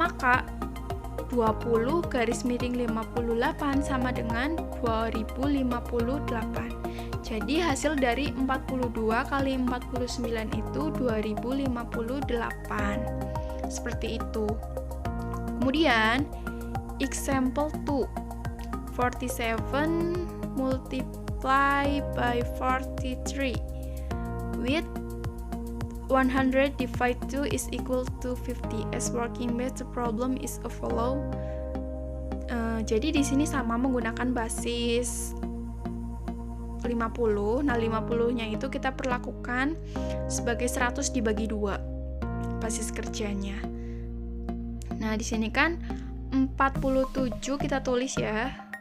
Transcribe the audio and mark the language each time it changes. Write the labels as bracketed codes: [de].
[id] Maka 20 garis miring 58 sama dengan 2058. Jadi hasil dari 42 kali 49 itu 2058. Seperti itu. Kemudian [en] example 2. 47 multiply by 43 with 100 divide 2 is equal to 50. As working math, the problem is a follow. [id] Jadi di sini sama menggunakan basis 50. Nah, 50-nya itu kita perlakukan sebagai 100 dibagi 2 basis kerjanya. Nah, di sini kan 47 kita tulis ya.